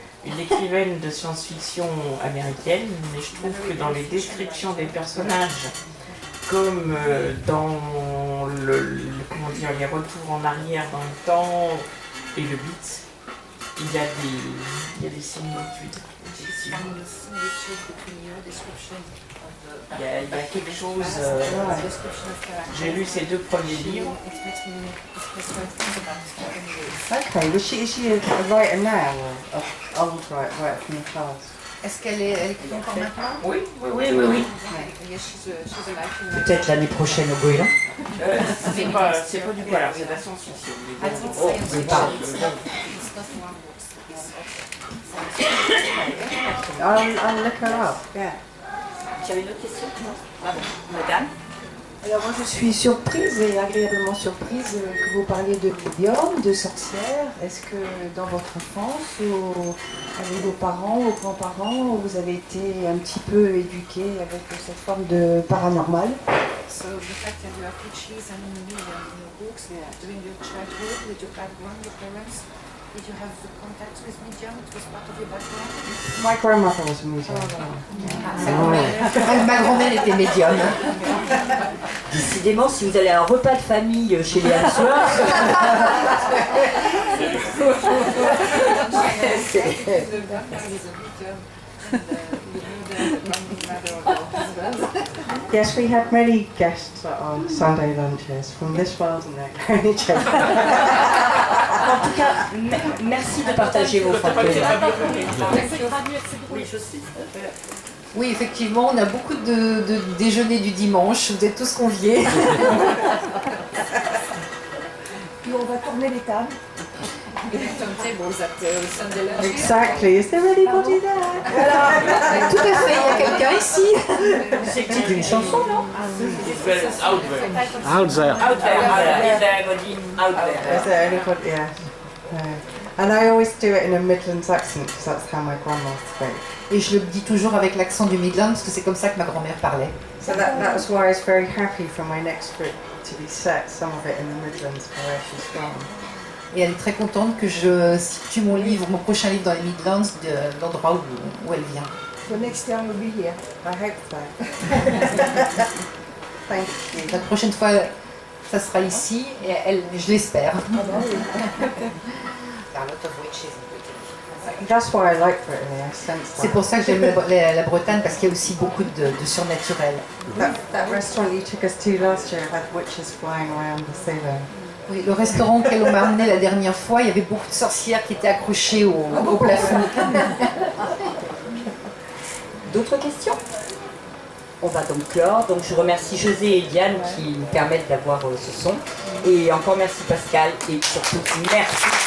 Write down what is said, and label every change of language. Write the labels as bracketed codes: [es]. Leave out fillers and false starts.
[fr] Une écrivaine de science-fiction américaine, mais je trouve que dans les descriptions des personnages, comme dans les retours en arrière dans le temps et le beat, il y a des similitudes. Il y a quelque chose. J'ai lu ces 2 premiers livres. [en] Okay, is she a writer now or an old writer from the past? [fr] Est-ce qu'elle écrit encore maintenant? Oui. Peut-être l'année prochaine au Goéland. C'est pas du polar, c'est de la science-fiction. Oh, c'est pas. [en] I'll look her up, yeah. [fr] Tu avais une autre question? Madame? Alors moi je suis surprise et agréablement surprise que vous parliez de médium, de sorcières. Est-ce que dans votre enfance, avec vos parents, vos grands-parents, vous avez été un petit peu éduqués avec cette forme de paranormal? [en] So the fact that you have witches and medium in your books during your childhood with your background, your parents, did you have the contact with medium? It was part of your background? My grandmother was a medium. [fr] Ma grand-mère était médium. Décidément, si vous allez à un repas de famille chez les Hansworth, [en] Yes, we had many guests at our Sunday lunches from this world and next. [fr] en tout cas, merci de partager vos fantasmes. Oui, je sais. Oui, effectivement, on a beaucoup de déjeuners du dimanche. Vous êtes tous conviés. Puis on va tourner les tables. [en] Tables at Sunday lunch. Exactly. Is there anybody there? [fr] Voilà. Tout à fait, il y a quelqu'un ici. C'est une chanson, non? [en] It's very out there. Out there. Out there, voilà. Is there anybody out there? Is there anybody? Yeah. No. And I always do it in a Midlands accent because that's how my grandma spoke. [fr] Et je le dis toujours avec l'accent du Midland parce que c'est comme ça que ma grand-mère parlait. [en] So that was why I was very happy for my next book to be set, some of it in the Midlands, where she's from. [fr] Et elle est très contente que je situe mon livre, mon prochain livre dans les Midlands, de l'endroit où elle vient. [en] For next time we'll be here. I hope so. Thank you. [fr] La prochaine fois, ça sera ici, et elle, je l'espère. Ah bah oui. [en] That's why I like Brittany. I sense [fr] C'est [en] that. [fr] pour ça que j'aime la Bretagne, parce qu'il y a aussi beaucoup de surnaturel. [en] That restaurant you took us to last year had witches flying around the ceiling. [fr] Oui, le restaurant auquel on m'a emmené la dernière fois, il y avait beaucoup de sorcières qui étaient accrochées au plafond. D'autres questions? On va donc clore. Donc je remercie José et Diane qui nous permettent d'avoir ce son. Et encore merci Pascal et surtout merci.